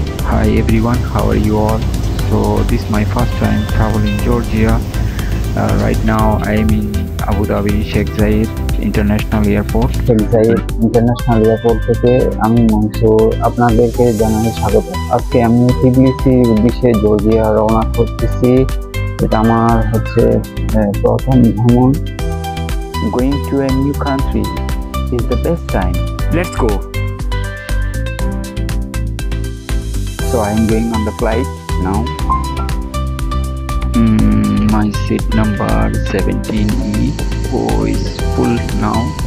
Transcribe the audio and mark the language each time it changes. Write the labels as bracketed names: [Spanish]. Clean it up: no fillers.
[English] Hi everyone, how are you all? So this is my first time traveling Georgia. Right now I am in Abu Dhabi Sheikh Zayed International Airport. [Bangla] Sheikh Zayed international airport থেকে আমি মনসুর আপনাদেরকে জানাই স্বাগত। আজকে আমি টিবিলিসির উদ্দেশ্যে Georgia রওনা করতেছি। এটা আমার প্রথম ভ্রমণ। [English] Going to a new country is the best time. Let's go. So I am going on the flight now. My seat number 17E is full now.